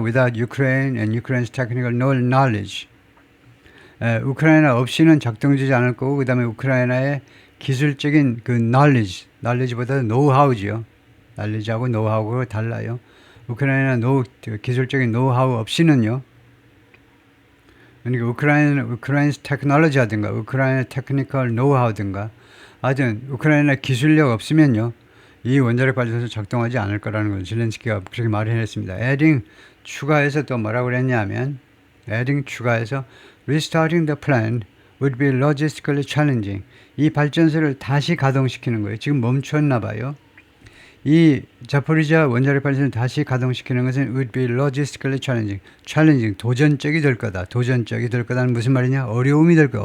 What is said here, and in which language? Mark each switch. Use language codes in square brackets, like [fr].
[en] without Ukraine and Ukraine's technical knowledge. [ko] 우크라이나 없이는 작동되지 않을 거고 그 다음에 우크라이나의 기술적인 그 knowledge보다 노하우지요. knowledge하고 노하우가 달라요. 우크라이나 기술적인 노하우 없이는요. 그러니까 우크라이나's technology 하든가 우크라이나 테크니컬 노하우든가 하여튼 우크라이나 기술력 없으면요. 이 원자력 발전소 작동하지 않을 거라는 걸 zelensky가 그렇게 말을 했습니다. [en] adding [ko] 추가해서 또 뭐라고 그랬냐면 [en] adding 추가해서 restarting the plant would be logistically challenging. [ko] 이 발전소를 다시 가동시키는 거예요. 지금 멈췄나 봐요. 이 자포리자 원자력 발전소를 다시 가동시키는 것은 [en] would be logistically challenging. [ko] 도전적이 될 거다. 도전적이 될 거다는 무슨 말이냐? 어려움이 될 거다.